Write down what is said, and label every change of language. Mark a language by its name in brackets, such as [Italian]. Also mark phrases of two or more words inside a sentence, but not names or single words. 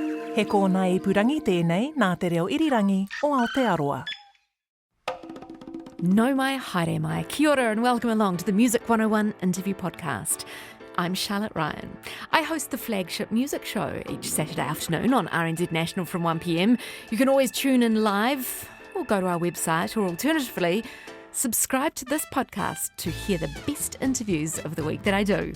[Māori] He kōna ipurangi tēnei nā te reo irirangi o Aotearoa. Nau mai, haere mai, kia ora [English] and welcome along to the Music 101 interview podcast. I'm Charlotte Ryan. I host the flagship music show each Saturday afternoon on RNZ National from 1pm. You can always tune in live or go to our website, or alternatively, subscribe to this podcast to hear the best interviews of the week that I do.